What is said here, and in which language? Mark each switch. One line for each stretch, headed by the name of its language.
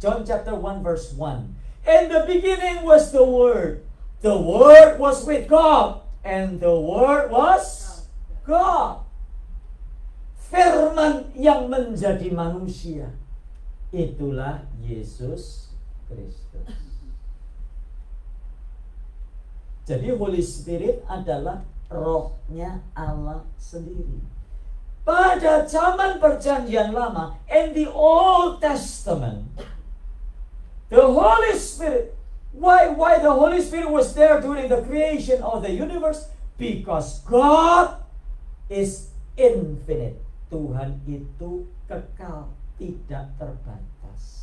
English: John chapter 1 verse 1. In the beginning was the Word. The Word was with God, and the Word was God.
Indonesian: Firman yang menjadi manusia, itulah Yesus Kristus. Jadi Holy Spirit adalah rohnya Allah sendiri. Pada zaman perjanjian lama,
English: in the Old Testament, the Holy Spirit, why the Holy Spirit was there during the creation of the universe? Because God is infinite.
Indonesian: Tuhan itu kekal, tidak terbatas.